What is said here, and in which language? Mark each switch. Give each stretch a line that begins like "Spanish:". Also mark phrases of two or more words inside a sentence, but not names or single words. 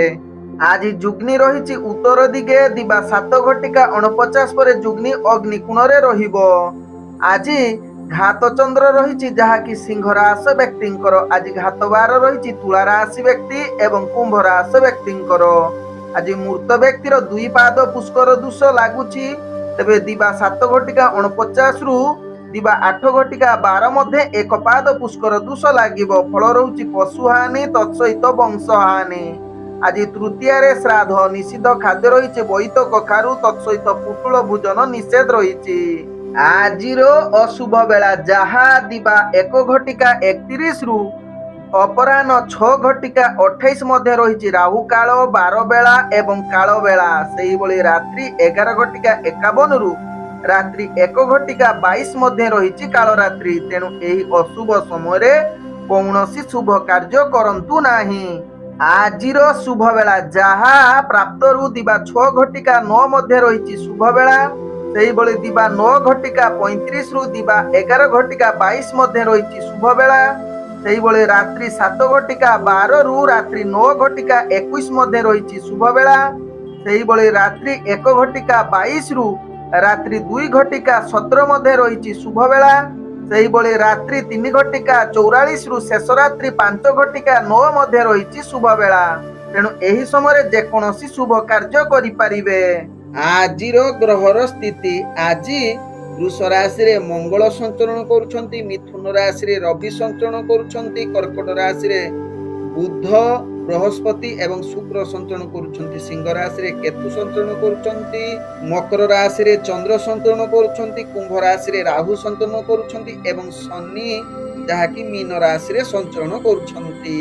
Odia: ଆଜ ଯୁଗ୍ନି ରହିଛି ଉତ୍ତର ଦିଗେ ଦିବା 7:49 ପର ଯୁଗ୍ନି ଅଗ୍ନିକୋଣ ରେ ରହିବ। ଆଜ ଘାତ ଚନ୍ଦ୍ର ରହିଛି ଯାହାକି ସିଂହ ରାଶି ବ୍ୟକ୍ତିଙ୍କର। ଆଜ ଘାତ ବାର ରହିଛି ତୁଳା ରାଶି ବ୍ୟକ୍ତି ଏବଂ କୁମ୍ଭ ରାଶି ବ୍ୟକ୍ତିଙ୍କର। ଆଜ ମୂର୍ତ୍ତ ବ୍ୟକ୍ତିର 2 ପାଦ ପୁଷ୍କର ଦୋଷ ଲାଗୁଛି। ତେବେ ଦିବା 7:49 ରୁ ଦିବା 8:12 ମଧ୍ୟେ 1 ପାଦ ପୁଷ୍କର ଦୋଷ ଲାଗିବ। ଫଳ ରହୁଛି ପଶୁହାନି ତତ୍ସହିତ ବଂଶହାନି। ଆଜ ତୃତୀୟ ରେ ଶ୍ରାଦ୍ଧ ନିଷିଦ୍ଧ ଖାଦ୍ୟ ରହିଛି ବୋଇତ କଖାରୁ ତତ୍ସହିତ ପୋଟଳ ଭୋଜନ ନିଷେଧ ରହିଛି। ଆଜିର ଅଶୁଭ ବେଳା ଯାହା ଦିବା 1:31 ରୁ ଅପରାହ୍ନ 6:28 ମଧ୍ୟେ ରହିଛି ରାହୁ କାଳ 12 ବେଳା ଏବଂ କାଳ ବେଳା। ସେହି ଭଳି ରାତ୍ରି 11:51 ରୁ ରାତ୍ରି 1:22 ମଧ୍ୟେ ରହିଛି କାଳ ରାତ୍ରି। ତେଣୁ ଏହି ଅଶୁଭ ସମୟ ରେ କୌଣସି ଶୁଭ କାର୍ଯ୍ୟ କରନ୍ତୁ ନାହିଁ। ଆଜିର ଶୁଭ ବେଳା ଯାହା ପ୍ରାତଃ ରୁ ଦିବା 6:09 ମଧ୍ୟେ ରହିଛି ଶୁଭ ବେଳା। ସେହି ଭଳି ଦିବା 9:35 ରୁ ଦିବା 11:22 ମଧ୍ୟେ ରହିଛି ଶୁଭ ବେଳା। ସେହି ଭଳି ରାତ୍ରି 7:12 ରୁ ରାତ୍ରି 9:21 ମଧ୍ୟେ ରହିଛି ଶୁଭ ବେଳା। ସେହି ଭଳି ରାତ୍ରି 1:22 ରୁ ରାତ୍ରି 2:17 ମଧ୍ୟେ ରହିଛି ଶୁଭ ବେଳା। ସେହି ଭଳି ରାତ୍ରି 3:44 ରୁ ଶେଷ ରାତ୍ରି 5:09 ମଧ୍ୟେ ରହିଛି ଶୁଭ ବେଳା। ତେଣୁ ଏହି ସମୟ ରେ କୌଣସି ଶୁଭ କାର୍ଯ୍ୟ କରି ପାରିବେ। ଆଜିର ଗ୍ରହର ସ୍ଥିତି ଆଜ ବୃଷ ରାଶି ରେ ମଙ୍ଗଳ ସଞ୍ଚରଣ କରୁଛନ୍ତି, ମିଥୁନ ରାଶି ରେ ରବି ସଞ୍ଚରଣ କରୁଛନ୍ତି, କର୍କଟ ରାଶି ରେ ବୁଧ ବୃହସ୍ପତି ଏବଂ ଶୁକ୍ର ସଞ୍ଚରଣ କରୁଛନ୍ତି, ସିଂହ ରାଶି ରେ କେତୁ ସଞ୍ଚରଣ କରୁଛନ୍ତି, ମକର ରାଶି ରେ ଚନ୍ଦ୍ର ସଞ୍ଚରଣ କରୁଛନ୍ତି, କୁମ୍ଭ ରାଶି ରେ ରାହୁ ସଞ୍ଚରଣ କରୁଛନ୍ତି ଏବଂ ଶନି ଯାହାକି ମୀନ ରାଶି ରେ ସଞ୍ଚରଣ କରୁଛନ୍ତି।